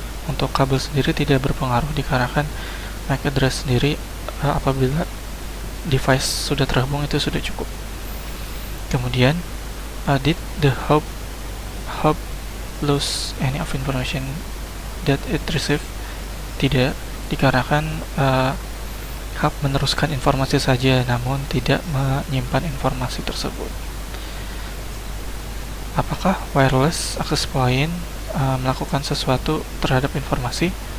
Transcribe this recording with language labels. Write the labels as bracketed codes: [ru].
[id] Untuk kabel sendiri tidak berpengaruh dikarenakan MAC address sendiri apabila device sudah terhubung itu sudah cukup. Kemudian [en] did the hub lose any of information that it received? [id] Tidak, dikarenakan hub meneruskan informasi saja namun tidak menyimpan informasi tersebut. Apakah wireless access point melakukan sesuatu terhadap informasi?